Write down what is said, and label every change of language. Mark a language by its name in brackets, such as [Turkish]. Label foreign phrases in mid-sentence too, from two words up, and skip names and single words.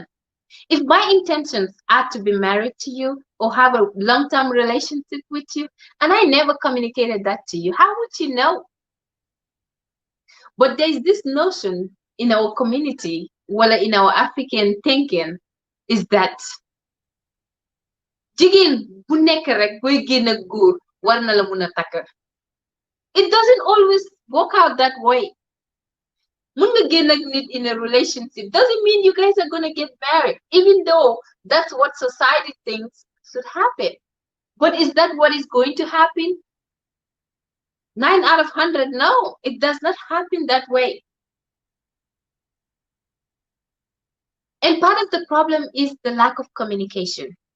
[English] If my intentions are to be married to you or have a long-term relationship with you, and I never communicated that to you, how would you know? But there's this notion in our community, well, in our African thinking, is that [Wolof] jigéen bu nekk rek boy génn ak góor war na la mun a takk. [English] It doesn't always work out that way. [Wolof] Mun nga génn ak nit [English] in a relationship doesn't mean you guys are gonna get married, even though that's what society thinks should happen. But is that what is going to happen? 9 out of 100, no, it does not happen that way. And part of the problem is the lack of communication.